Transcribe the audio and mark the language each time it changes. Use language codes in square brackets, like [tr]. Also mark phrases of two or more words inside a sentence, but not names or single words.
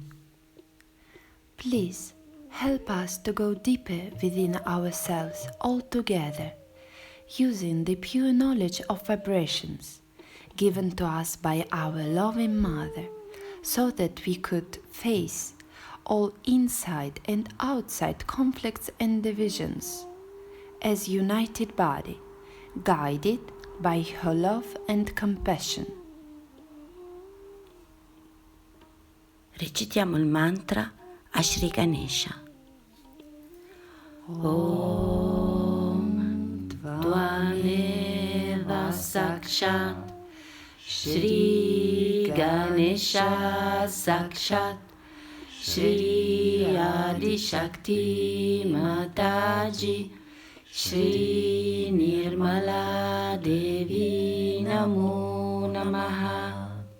[en] Please help us to go deeper within ourselves altogether, using the pure knowledge of vibrations given to us by our loving Mother, so that we could face all inside and outside conflicts and divisions as united body, guided by her love and compassion. [it] Recitiamo il mantra a Sri Ganesha. [sa] Om Tvameva Sakshat Shri Ganesha Sakshat Shri Adi Shakti Mataji Shri Nirmala Devi Namo Namaha.